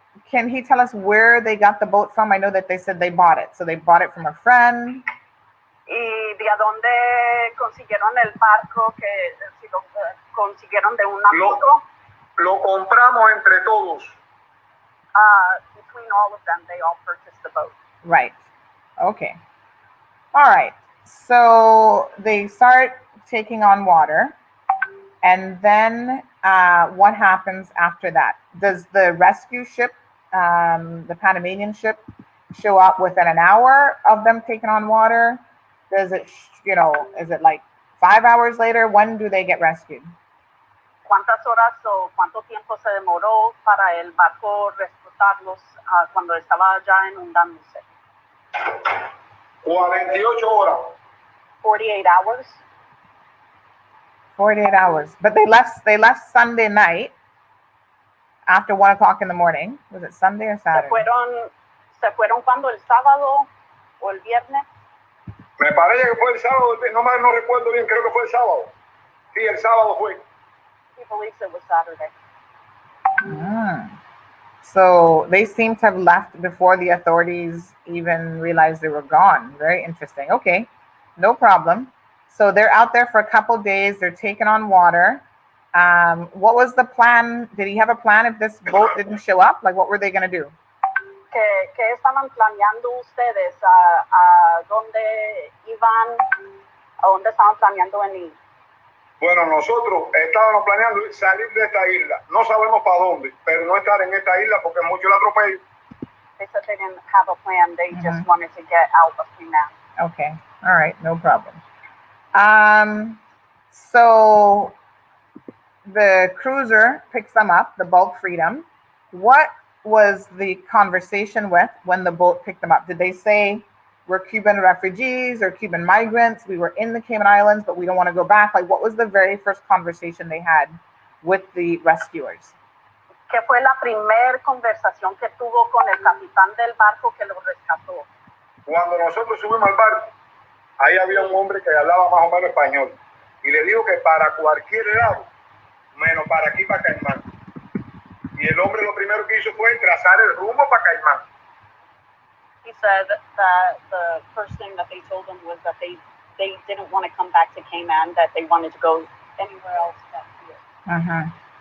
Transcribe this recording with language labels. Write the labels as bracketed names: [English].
[English] can he tell us where they got the boat from? I know that they said they bought it. So they bought it from a friend. [Spanish] ¿Y de a dónde consiguieron el barco? Que si lo consiguieron de un amigo. Lo compramos entre todos. [English] Between all of them, they all purchased the boat. Right. Okay. All right. So they start taking on water. And then what happens after that? Does the rescue ship, the Panamanian ship, show up within an hour of them taking on water? Does it, is it like 5 hours later? When do they get rescued? [Spanish] ¿Cuántas horas o cuánto tiempo se demoró para el barco rescatarlos cuando estaba ya inundándose? 48 horas. [English] 48 hours. 48 hours. But they left Sunday night after 1 o'clock in the morning. Was it Sunday or Saturday? [Spanish] Se fueron cuando, el sábado o el viernes. Me parece que fue el sábado, no recuerdo bien, creo que fue el sábado. Sí, el sábado fue. [English] He believes it was Saturday. So they seem to have left before the authorities even realized they were gone. Very interesting. Okay, no problem. So they're out there for a couple days. They're taking on water. What was the plan? Did he have a plan if this boat didn't show up? Like, what were they going to do? [Spanish] ¿Qué estaban planeando ustedes? ¿A dónde iban? ¿A dónde estaban planeando venir? Bueno, nosotros estábamos planeando salir de esta isla. No sabemos para dónde, pero no estar en esta isla porque es mucho el atropello. [English] They said they didn't have a plan. They just wanted to get out of Cuban. Okay. All right. No problem. So the cruiser picks them up, the Bulk Freedom. What was the conversation with when the boat picked them up? Did they say, we're Cuban refugees or Cuban migrants, we were in the Cayman Islands, but we don't want to go back? Like, what was the very first conversation they had with the rescuers? [Spanish] ¿Qué fue la primera conversación que tuvo con el capitán del barco que lo rescató? Cuando nosotros subimos al barco, ahí había un hombre que hablaba más o menos español y le dijo que para cualquier lado, menos para aquí, para Caimán. Y el hombre lo primero que hizo fue trazar el rumbo para Caimán. [English] He said that the first thing that they told him was that they didn't want to come back to Cayman, that they wanted to go anywhere else but here.